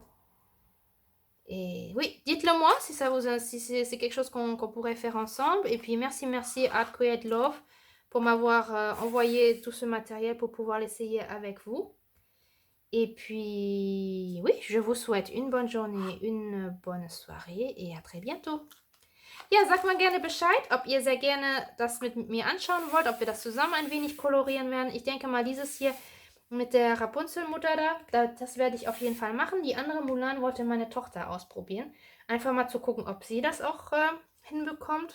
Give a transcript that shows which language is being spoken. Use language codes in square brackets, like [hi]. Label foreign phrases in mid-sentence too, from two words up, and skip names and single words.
[fr] Et oui, dites-le moi si c'est quelque chose qu'on pourrait faire ensemble. Et puis merci à Create Love pour m'avoir envoyé tout ce matériel pour pouvoir l'essayer avec vous. Et puis, oui, je vous souhaite une bonne journée, une bonne soirée et à très bientôt. [de] Ja, sagt mal gerne Bescheid, ob ihr sehr gerne das mit mir anschauen wollt, ob wir das zusammen ein wenig kolorieren werden. Ich denke mal, dieses hier mit der Rapunzelmutter das werde ich auf jeden Fall machen. Die andere Mulan wollte meine Tochter ausprobieren. Einfach mal zu gucken, ob sie das auch hinbekommt.